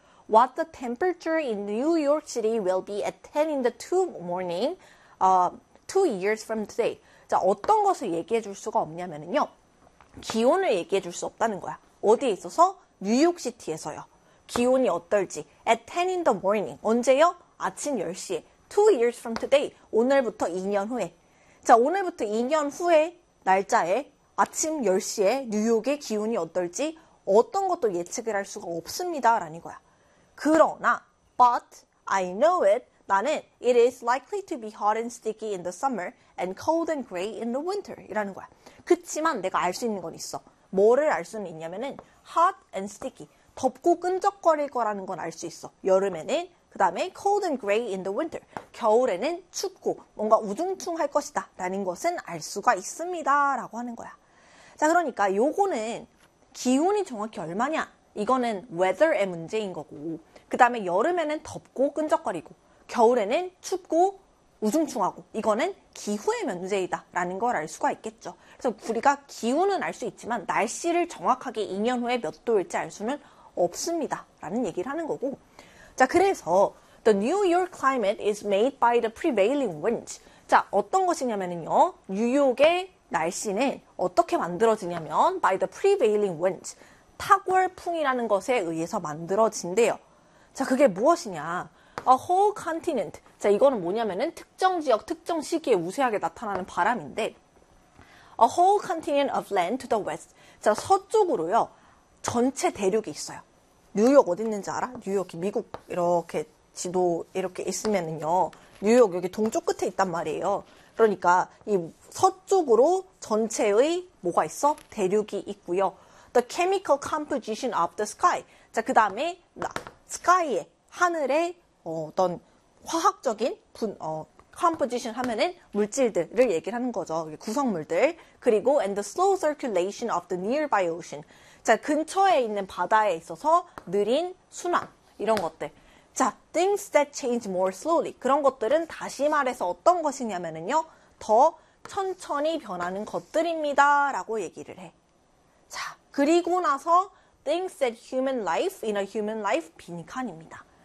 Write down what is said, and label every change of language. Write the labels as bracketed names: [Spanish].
[English] What the temperature in New York City will be at 10 in the two morning, 2 years from today. [Korean] 자, 어떤 것을 얘기해 줄 수가 없냐면요. 기온을 얘기해 줄수 없다는 거야. 어디에 있어서? 뉴욕시티에서요. 기온이 어떨지. [English] At 10 in the morning. [Korean] 언제요? 아침 10시에. [English] 2 years from today. [Korean] 오늘부터 2년 후에. 자, 오늘부터 2년 후에 날짜에 아침 10시에 뉴욕의 기온이 어떨지 어떤 것도 예측을 할 수가 없습니다. 라는 거야. 그러나, [English] but I know it. [Korean] 나는 [English] it is likely to be hot and sticky in the summer and cold and gray in the winter. [Korean] 이라는 거야. 그치만 내가 알수 있는 건 있어. 뭐를 알 수는 있냐면은 [English] hot and sticky, [Korean] 덥고 끈적거릴 거라는 건알수 있어. 여름에는, 그 다음에 [English] cold and gray in the winter, [Korean] 겨울에는 춥고 뭔가 우중충할 것이다 라는 것은 알 수가 있습니다 라고 하는 거야. 자, 그러니까 요거는 기온이 정확히 얼마냐, 이거는 weather의 문제인 거고, 그 다음에 여름에는 덥고 끈적거리고 겨울에는 춥고 우중충하고, 이거는 기후의 문제이다라는 걸알 수가 있겠죠. 그래서 우리가 기후는 알수 있지만 날씨를 정확하게 2년 후에 몇 도일지 알 수는 없습니다라는 얘기를 하는 거고. 자, 그래서 [English] the New York climate is made by the prevailing winds. [Korean] 자, 어떤 것이냐면요, 뉴욕의 날씨는 어떻게 만들어지냐면 [English] by the prevailing winds, [Korean] 탁월풍이라는 것에 의해서 만들어진대요. 자, 그게 무엇이냐? [English] A whole continent. [Korean] 자, 이거는 뭐냐면은 특정 지역, 특정 시기에 우세하게 나타나는 바람인데, [English] A whole continent of land to the west. [Korean] 자, 서쪽으로요, 전체 대륙이 있어요. 뉴욕 어디 있는지 알아? 뉴욕이 미국 이렇게 지도 이렇게 있으면은요, 뉴욕 여기 동쪽 끝에 있단 말이에요. 그러니까 이 서쪽으로 전체의 뭐가 있어? 대륙이 있고요. [English] The chemical composition of the sky. [Korean] 자, 그 다음에 sky에, 하늘에 어떤 화학적인 composition 하면은 물질들을 얘기를 하는 거죠. 구성물들. 그리고 [English] and the slow circulation of the nearby ocean. [Korean] 자, 근처에 있는 바다에 있어서 느린 순환. 이런 것들. 자, [English] things that change more slowly. [Korean] 그런 것들은 다시 말해서 어떤 것이냐면은요, 더 천천히 변하는 것들입니다. 라고 얘기를 해. 자, 그리고 나서 [English] things that human life [Korean] in a human life 빈칸입니다.